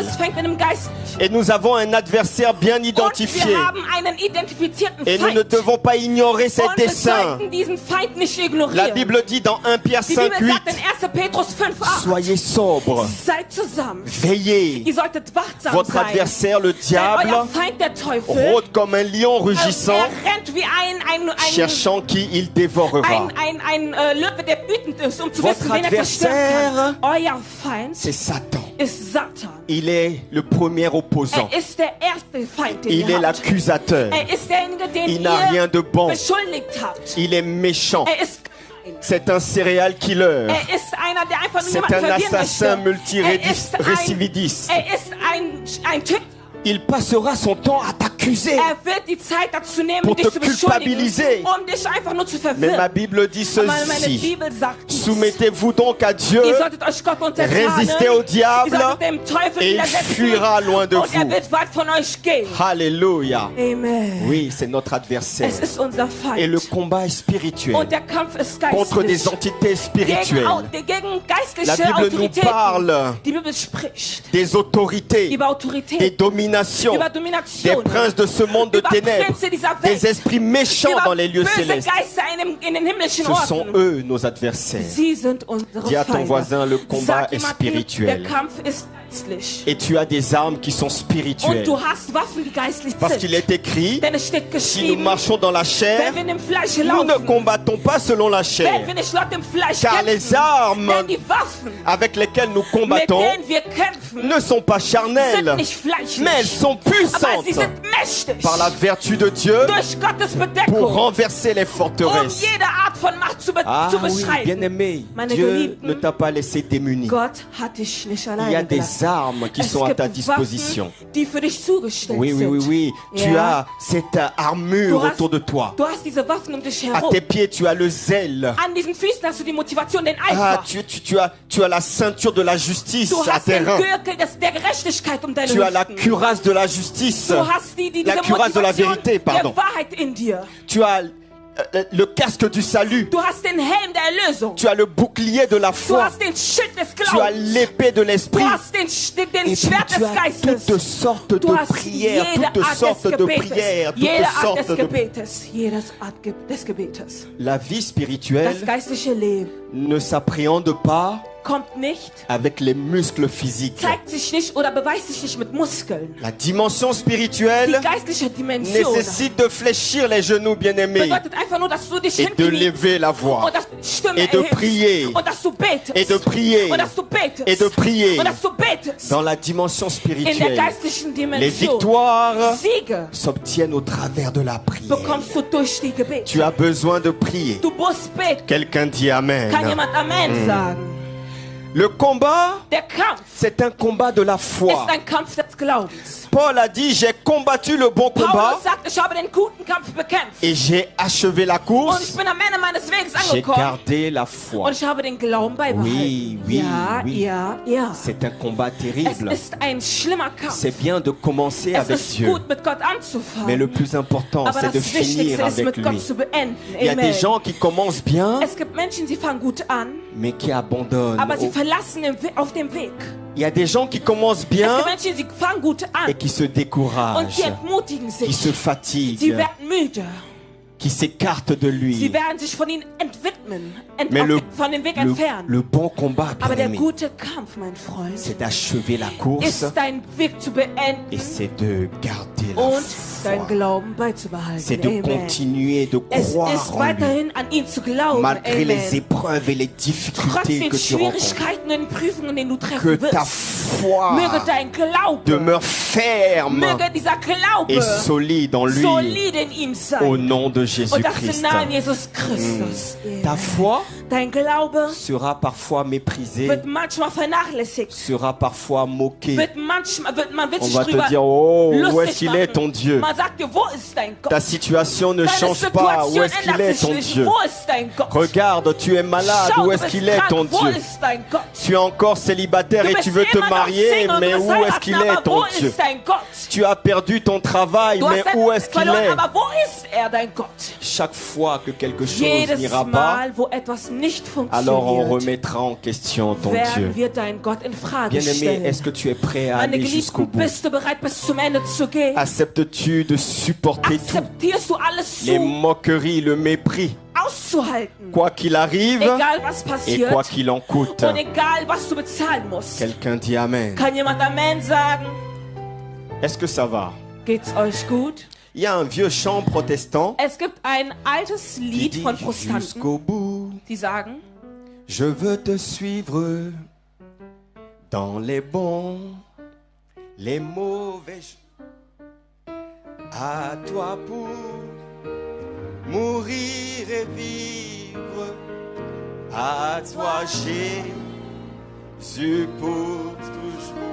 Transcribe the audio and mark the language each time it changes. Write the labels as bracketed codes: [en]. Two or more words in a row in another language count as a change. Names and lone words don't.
[de] alles fängt in dem Geistlichen. [fr] Et nous avons un adversaire bien [de] Und [fr] identifié. [de] wir haben einen identifizierten [fr] Et nous ne [de] Feind. [fr] devons pas ignorer ses [de] Und wir [fr] desseins. [de] sollten diesen Feind nicht [fr] La [de] ignorieren. [fr] Bible dit dans 1 Pierre [de] Die Bibel [fr] 5, 8, [de] sagt in 1. Petrus 5,8. [fr] soyez sobres, [de] Seid zusammen. [fr] veillez. [de] Ihr solltet wachsam [fr] Votre [de] sein. [fr] adversaire, le [de] Denn [fr] diable, [de] euer Feind, der Teufel, [fr] rôde comme un lion rugissant, [de] er rennt wie ein [fr] cherchant qui il dévorera. [de] Löwe, der wütend ist, zu [fr] Votre [de] wissen, wen er zerstören [fr] adversaire, [de] kann. Euer Feind [fr] c'est Satan. [de] ist Satan. [fr] Il est le premier opposant. [de] Er ist der erste Feind, den [fr] Il [de] ihr [fr] est [de] habt. [fr] l'accusateur. [de] Er ist derjenige, den [fr] Il n'a rien [de] ihr [fr] de bon. [de] beschuldigt habt. [fr] Il est méchant. [de] Er ist gemein. [fr] C'est un [en] serial killer. [de] Er ist einer, der einfach nur [fr] C'est [de] jemanden [fr] un [de] verlieren [fr] assassin [de] möchte. [fr] multirécidiviste. [de] Er ist ein Typ. [fr] Il passera son temps à t'accuser. [de] Er wird die Zeit dazu nehmen, [fr] Pour [de] dich [fr] te [de] zu beschuldigen, [fr] culpabiliser. [de] um dich einfach nur zu [fr] Mais ma [de] verwirren. [fr] Bible dit [de] Aber meine [fr] ceci. [de] Bibel sagt, [fr] Soumettez-vous donc à Dieu, [de] ihr solltet euch Gott untertanen, [fr] résistez au diable, [de] ihr solltet dem Teufel [fr] et il [de] widersetzen, [fr] fuira loin de [de] und er [fr] vous. [de] wird weit von euch gehen. [fr] Alléluia. [de] Amen. [fr] Oui, c'est notre adversaire. [de] Es ist unser Feind. [fr] Et le combat est spirituel [de] Und der Kampf ist [fr] contre des [de] geistlich. [fr] entités spirituelles. [de] Gegen geistliche [fr] La Bible nous [de] Autoritäten. [fr] parle [de] Die Bibel spricht [fr] des autorités, [de] über [fr] des [de] Autorität, [fr] dominations, [de] über [fr] des [de] Domination, [fr] princes de ce monde de [de] über [fr] ténèbres, [de] Prinzen dieser Welt, [fr] des esprits méchants [de] über [fr] dans les lieux [de] böse [fr] célestes. [de] Geister in den himmlischen [fr] Ce sont [de] Orten. [fr] eux nos adversaires. [de] Sie sind unsere [fr] Dis à ton [de] Feinde. [fr] voisin, le combat [de] Sag [fr] est [de] jemandem, [fr] spirituel. [de] der Kampf ist geistlich. [fr] Et tu as des armes qui sont [de] Und [fr] spirituelles. [de] du hast Waffen, die geistlich [fr] Parce [de] sind. [fr] qu'il est écrit, [de] Denn es steht [fr] si nous [de] geschrieben, [fr] marchons dans la chair, [de] wenn wir im Fleisch [fr] nous ne [de] laufen, [fr] combattons pas selon la chair. [de] wenn wir nicht laut dem Fleisch [fr] Car les [de] kämpfen, [fr] armes [de] denn die Waffen, [fr] avec lesquelles nous [de] mit [fr] combattons [de] denen wir kämpfen, [fr] ne sont pas [de] sind [fr] charnelles, [de] nicht fleischlich, [fr] mais elles sont [de] aber [fr] puissantes [de] sie sind mächtig [fr] par la vertu de Dieu [de] durch Gottes [fr] pour [de] Bedeckung, [fr] renverser les [de] um [fr] forteresses. [de] jede Art von Macht zu [fr] Ah oui, [de] beschreiten. [fr] bien-aimé, [de] Meine [fr] Dieu [de] Geliebten, [fr] ne t'a pas laissé démuni. [de] Gott hat dich nicht [fr] Il y a [de] alleine [fr] des [de] gelassen. [fr] armes qui [de] Es [fr] sont à ta [de] gibt [fr] disposition. [de] Waffen, die für dich zugestellt [fr] Oui, oui, oui, [de] sind. [fr] oui. Tu [de] Ja. [fr] as cette armure [de] Du hast- [fr] autour de toi. [de] Du hast diese Waffen um dich [fr] À [de] herum. [fr] tes pieds, tu as le zèle. [de] An diesen Füßen hast du die Motivation, den [fr] Ah, [de] Eifer. [fr] tu as la ceinture de la justice [de] Du [fr] à [de] hast [fr] tes [de] den [fr] reins. [de] Gürtel der Gerechtigkeit um deine [fr] Tu as la [de] Hüften. [fr] cuirasse de la justice. [de] Du hast diese [fr] La cuirasse de la [de] Motivation [fr] vérité, pardon. [de] der Wahrheit in dir. [fr] Tu as le casque du salut. [de] Du hast den Helm der Erlösung. [fr] Tu as le bouclier de la [de] Du [fr] foi. [de] hast den Schild des [fr] Tu as [de] Glaubens. [fr] l'épée de [de] Du [fr] l'esprit. [de] hast den [fr] Et puis [de] Schwert [fr] tu [de] des [fr] as [de] Geistes. [fr] toutes sortes [de] Du [fr] de [de] hast [fr] prières, [de] jede [fr] toutes [de] Art [fr] sortes [de] des [fr] de [de] Gebetes. [fr] prières, [de] Jede [fr] toutes [de] Art [fr] sortes [de] des [fr] de... [de] Gebetes. Jede Art des Gebetes. [fr] La vie [de] Das [fr] spirituelle [de] geistliche Leben [fr] ne s'appréhende pas [de] kommt nicht, [fr] avec les muscles physiques. [de] zeigt sich nicht oder beweist sich nicht mit Muskeln. [fr] La dimension [de] Die [fr] spirituelle [de] geistliche Dimension [fr] nécessite de fléchir les genoux, bien-aimés, [de] bedeutet einfach nur, dass du dich [fr] et de [de] hinkniest [fr] lever la voix, [de] und dass du die Stimme [fr] et de [de] erhebst [fr] prier, [de] und dass du betest [fr] et de prier, [de] und dass du betest [fr] et de prier. [de] und dass du betest. [fr] Dans la dimension [de] In der [fr] spirituelle, [de] geistlichen [fr] les [de] Dimension [fr] victoires [de] Siege [fr] s'obtiennent au travers de la prière. [de] bekommst du durch die Gebete. [fr] Tu as besoin de prier. [de] Du musst beten. [fr] Quelqu'un dit Amen. [de] Kann jemand Amen sagen? [fr] Le combat, [de] Der Kampf [fr] c'est un combat de la foi. [de] ist ein Kampf des Glaubens. [fr] Paul a dit, j'ai combattu le bon combat [de] Paulus sagt, ich habe den guten Kampf bekämpft [fr] et j'ai achevé la [de] und ich [fr] course. [de] bin am Ende meines Weges [fr] J'ai [de] angekommen [fr] gardé la foi. [de] und ich habe den Glauben beibehalten. [fr] Oui, oui, [de] ja, [fr] oui. [de] ja, ja. [fr] C'est un combat [de] Es [fr] terrible. [de] ist ein schlimmer Kampf. [fr] C'est bien de commencer [de] Es [fr] avec [de] ist [fr] Dieu. [de] gut, mit Gott anzufangen. [fr] Mais le plus important, [de] Aber [fr] c'est de [de] das Wichtigste [fr] finir [de] ist, [fr] avec [de] mit Gott [fr] lui. [de] zu beenden. [fr] Il y a [de] Amen. [fr] des gens qui commencent bien, [de] Es gibt Menschen, die fangen gut an, [fr] mais qui abandonnent. [de] aber sie verlassen auf dem Weg. [fr] Il y a des gens qui commencent [de] Es [fr] bien [de] gibt Menschen, die fangen gut [fr] et [de] an [fr] qui se [de] und [fr] découragent, [de] sie entmutigen [fr] qui [de] sich. [fr] se [de] Sie [fr] fatiguent, [de] werden müde. [fr] qui s'écartent de [de] Sie [fr] lui. [de] werden sich von ihnen entwidmen, [fr] Mais [de] von dem Weg entfernen. [fr] le bon combat, [de] Aber der [fr] bien-aimé, [de] gute Kampf, mein Freund, [fr] c'est d'achever la course [de] ist dein Weg zu beenden [fr] et c'est de garder la [de] und dein [fr] foi. [de] Glauben beizubehalten. [fr] C'est de [de] Amen. [fr] continuer de [de] Es [fr] croire [de] ist [fr] en lui, [de] weiterhin an ihn zu glauben. [fr] malgré les [de] Amen. [fr] épreuves et les [de] Trotz [fr] difficultés [de] den [fr] que tu rencontres. [de] Schwierigkeiten und Prüfungen, denen du [fr] Que [de] treffen [fr] ta [de] wirst, [fr] foi [de] möge dein Glaube, [fr] demeure ferme [de] möge dieser Glaube [fr] et solide en lui, [de] solide in ihm sein. [fr] au nom de [de] Und das im [fr] Jésus-Christ. [de] Namen Jesus Christus. [fr] Ta foi [de] Dein Glaube [fr] sera parfois méprisée, [de] wird manchmal vernachlässigt. [fr] sera parfois moquée. [de] Man wird [fr] On [de] sich [fr] va te [de] drüber [fr] dire, oh, où [de] lustig [fr] est-ce qu'il est ton [de] machen. [fr] Dieu? [de] Man sagt dir, wo ist dein Gott? [fr] Ta situation ne [de] Deine [fr] change pas, où [de] Situation [fr] est-ce qu'il [de] ändert [fr] est [de] sich [fr] ton [de] nicht. [fr] Dieu? [de] Wo ist dein Gott? [fr] Regarde, tu es malade, [de] Schau, [fr] où [de] du [fr] est-ce [de] bist [fr] qu'il est [de] krank. [fr] ton [de] Wo [fr] Dieu? [de] ist dein Gott? [fr] Tu es encore célibataire [de] Du [fr] et [de] bist [fr] tu veux te [de] immer noch [fr] marier, [de] Single und [fr] mais [de] du bist [fr] où est-ce qu'il [de] heiraten, [fr] est [de] aber [fr] ton [de] wo [fr] Dieu? [de] ist dein Gott? [fr] Tu as perdu ton travail, [de] Du [fr] mais [de] hast [fr] où [de] dein [fr] est-ce qu'il [de] verloren, [fr] est? [de] aber wo ist dein Gott? [fr] Chaque fois que quelque chose [de] Jedes [fr] n'ira pas, [de] Mal, wo etwas nicht [fr] alors on [de] funktioniert, [fr] remettra en question ton [de] werden [fr] Dieu. [de] wir dein Gott in Frage [fr] Bien-aimé, [de] stellen. [fr] est-ce que tu es prêt à [de] Meine [fr] aller jusqu'au [de] Geliebten, [fr] bout? [de] bist du bereit, bis zum Ende zu gehen? [fr] Acceptes-tu de supporter tout? [de] Akzeptierst du alles [fr] Les [de] zu, [fr] moqueries, le mépris, [de] auszuhalten? [fr] quoi qu'il arrive [de] Egal was [fr] et [de] passiert [fr] quoi qu'il en coûte. [de] und egal was du bezahlen musst. [fr] Quelqu'un dit Amen. [de] Kann jemand Amen sagen? [fr] Est-ce que ça va? [de] Geht's euch gut? [fr] Il y a un vieux chant protestant [de] Es gibt ein altes [fr] qui [de] Lied [fr] dit [de] von Protestanten, [fr] jusqu'au bout, [de] die sagen, [fr] Je veux te suivre dans les bons, les mauvais. À toi pour mourir et vivre. À toi Jésus pour toujours.